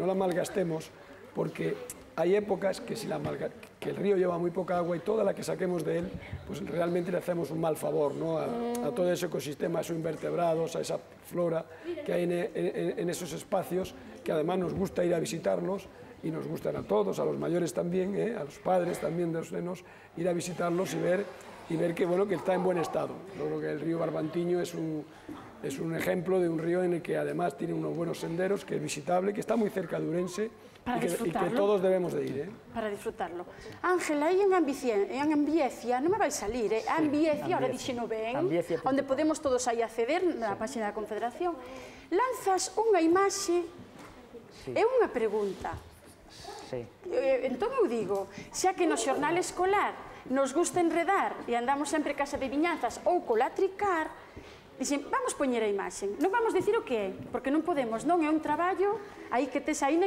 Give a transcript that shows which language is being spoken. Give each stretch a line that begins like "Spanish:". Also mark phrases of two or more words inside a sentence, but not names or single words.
Spanish: la malgastemos, porque hay épocas que el río lleva muy poca agua y toda la que saquemos de él, pues realmente le hacemos un mal favor, ¿no?, a todo ese ecosistema, a esos invertebrados, a esa flora que hay en esos espacios, que además nos gusta ir a visitarlos, y nos gustan a todos, a los mayores también, a los padres también de los nenos, ir a visitarlos y ver que, bueno, que está en buen estado. Yo creo que el río Barbantiño es un ejemplo de un río en el que además tiene unos buenos senderos, que es visitable, que está muy cerca de Ourense y que todos debemos de ir. Para disfrutarlo. Ángel,
Galician: aí en Ambiecia, non me vai salir, Ambiecia, ahora dixeno ben, onde podemos todos aí acceder na página da Confederación, lanzas unha imaxe e unha pregunta. Sí. Entón eu digo, xa que no xornal escolar nos gusta enredar e andamos sempre cas adivinanzas ou colatricar, dixen, vamos poñer a imaxe, non vamos dicir o que é, porque non podemos, non é un traballo aí que tes aí na